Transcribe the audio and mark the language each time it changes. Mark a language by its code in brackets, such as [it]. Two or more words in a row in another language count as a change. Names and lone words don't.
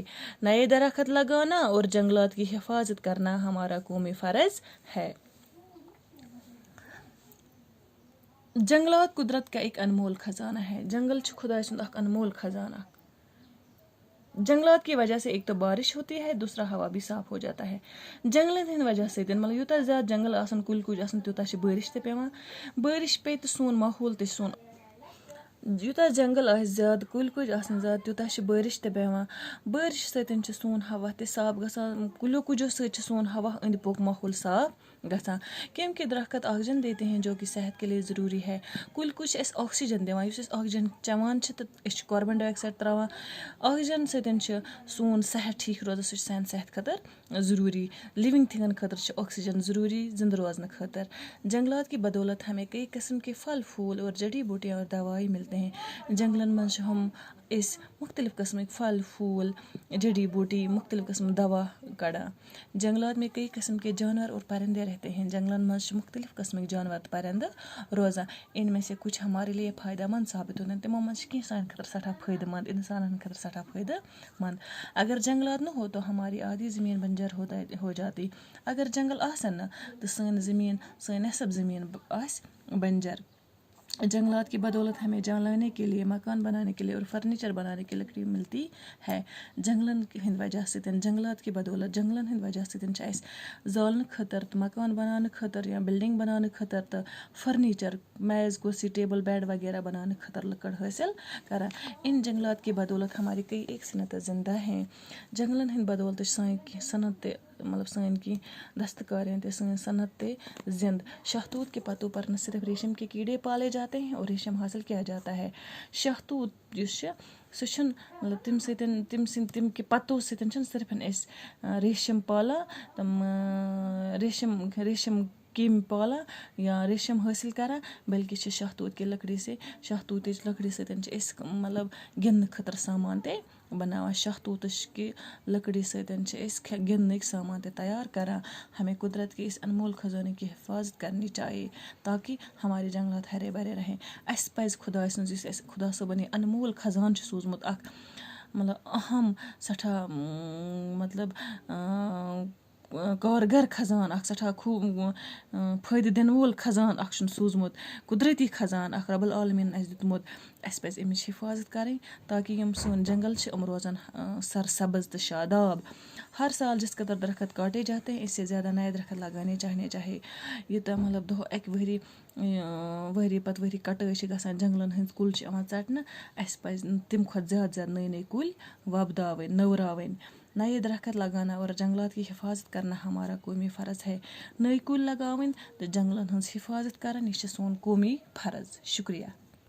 [ur] نئے درخت لگانا اور جنگلات کی حفاظت کرنا ہمارا قومی فرض ہے۔ جنگلات قدرت کا ایک انمول خزانہ ہے۔ [ks] جنگل چھ خدا سند اخ انمول خزانہ۔ [ur] جنگلات کی وجہ سے ایک تو بارش ہوتی ہے، دوسرا ہوا بھی صاف ہو جاتا ہے۔ [ks] جنگلن ہند وجہ سے مطلب یوتاہ زیادہ جنگل آسن کُلۍ کُج آسن تیوتاہ چھ بارش تہ پیوان۔ بارش پے تو سون ماحول تہ سون یوتاہ جنگل آسہِ زیادٕ کُلۍ کُج آسن زیادٕ تیوتاہ چھ بارش تہ پیوان۔ بارش سۭتۍ چھ سون ہوا تہ صاف گژھان۔ کُلیو کُجو سۭتۍ چھ سون ہوا أنٛدۍ پوٚک ماحول صاف گژھان، [ur] کیونکہ درخت آکسیجن دیتے ہیں جو کہ صحت کے لیے ضروری ہے۔ [ks] کُلۍ کُج چھِ اَسہِ آکسیجن دِوان، یُس أسۍ آکسیجن چٮ۪وان چھِ تہٕ أسۍ چھِ [en] carbon dioxide [ks] تراوان۔ آکسیجن سۭتۍ چھِ سون صحت ٹھیک روزان، سُہ چھُ سانہِ صحت خٲطرٕ ضروٗری۔ [en] living things [ks] خٲطرٕ چھُ آکسیجن ضروٗری زندٕ روزنہٕ خٲطرٕ۔ [ur] جنگلات کی بدولت ہمیں کئی قسم کے پھل، پھول اور جڑی بوٹیاں اور دوائی ملتے ہیں۔ [ks] جنگلن منٛز چھِ ہم أسۍ مختلف قسمٕکۍ پھل، پھول، جڑی بوٹی، مختلف قسم دوا کڑان۔ [ur] جنگلات میں کئی قسم کے جانور اور پرندے رہتے ہیں۔ [ks] جنگلن منٛز چھِ مختلف قسمٕکۍ جانور تہٕ پرندٕ روزان۔ [ur] ان میں سے کچھ ہمارے لیے فائدہ مند ثابت ہوتے ہیں۔ [ks] تمو منٛز چھِ کینٛہہ سانہِ خٲطرٕ سٮ۪ٹھاہ فٲیدٕ مند، انسانن خٲطرٕ سٮ۪ٹھاہ فٲیدٕ مند۔ [ur] اگر جنگلات نہ ہو تو ہماری آدھی زمین بنجر ہو جاتی۔ [ks] اگر جنگل آسن نہ تو سٲنۍ زمین، سٲنۍ نصب زمین آسہِ بنجر۔ [ur] جنگلات کی بدولت ہمیں جلانے کے لیے، مکان بنانے کے لیے اور فرنیچر بنانے کی لکڑی ملتی ہے۔ [ks] جنگلن ہند وجہ سۭتۍ، [ur] جنگلات کی بدولت [ks] جنگلن ہند وجہ سۭتۍ چھِ اَسہِ زالنہٕ خٲطرٕ تہٕ مکان بناونہٕ خٲطرٕ یا بلڈنگ بناونہٕ خٲطرٕ تہٕ فرنیچر، میز کرسی ٹیبل بیڈ وغیرہ بنانے خٲطرٕ لکڑ حٲصل کران۔ [ur] ان جنگلات کی بدولت ہماری کئی ایک صنعتیں زندہ ہیں۔ [ks] جنگلن ہند بدولت چھِ سٲنۍ کینٛہہ صنعت تہِ، مطلب سٲنۍ کینٛہہ دستکاریاں تہِ، سٲنۍ صنعت تہِ زند۔ [ur] شہتوت کے پتوں پر نہ صرف ریشم کے کیڑے پالے جاتے ہیں اور ریشم حاصل کیا جاتا ہے۔ [ks] شہتوت یُس چھُ سُہ چھُنہٕ مطلب تِم کہِ پتو سۭتۍ چھِنہٕ صرف أسۍ ریشم پالان، تِم ریشم کیٚمۍ پالان یا ریشم حٲصل کران، بلکہ چھِ شہتوت کہِ [ur] لکڑی سے، [ks] شہتوتٕچ لکڑی سۭتۍ چھِ أسۍ مطلب گِنٛدنہٕ خٲطرٕ سامان تہِ بناوان۔ شہتوتٕچ کہِ لکڑی سۭتۍ چھِ أسۍ گِنٛدنٕکۍ سامان تہِ تیار کران۔ [ur] ہمیں قدرت کے اس انمول خزانے کی حفاظت کرنی چاہیے تاکہ ہمارے جنگلات ہرے بھرے رہیں۔ [ks] اَسہِ پزِ خۄداے سٕنٛز یُس اَسہِ خۄدا صٲبن یہِ انمول خزانہٕ چھُ سوٗزمُت، اکھ مطلب اہم سٮ۪ٹھاہ مطلب کارگر خزان، اکھ سٮ۪ٹھاہ فٲیدٕ دِنہٕ وول خزان اکھ چھُن سوٗزمُت، قدرتی خزان اکھ رۄب العالمیٖنن اَسہِ دیُتمُت۔ اَسہِ پزِ اَمِچ حفاظت کرٕنۍ تاکہ یِم سٲنۍ جنگل چھِ یِم روزن سرسبز تہٕ شاداب۔ [ur] ہر سال جس قدر درخت کاٹے جاتے ہیں، اس سے زیادہ نئے درخت لگانے چاہیے۔ [ks] یوٗتاہ مطلب دۄہ اکہِ ؤری پتہٕ ؤری کٹٲے چھِ گژھان، جنگلن ہٕنٛدۍ کُلۍ چھِ یِوان ژٹنہٕ، اَسہِ پزِ تمہِ کھۄتہٕ زیادٕ زیادٕ نٔے کُلۍ وۄپداوٕنۍ، نٔوراوٕنۍ۔ [ur] نئے درخت لگانا اور جنگلات کی حفاظت کرنا ہمارا قومی فرض ہے۔ [ks] نٔے کُلۍ لگاوٕنۍ تہٕ جنگلن ہٕنٛز حفاظت کرٕنۍ، یہِ چھِ سون قومی فرض۔ شُکریہ۔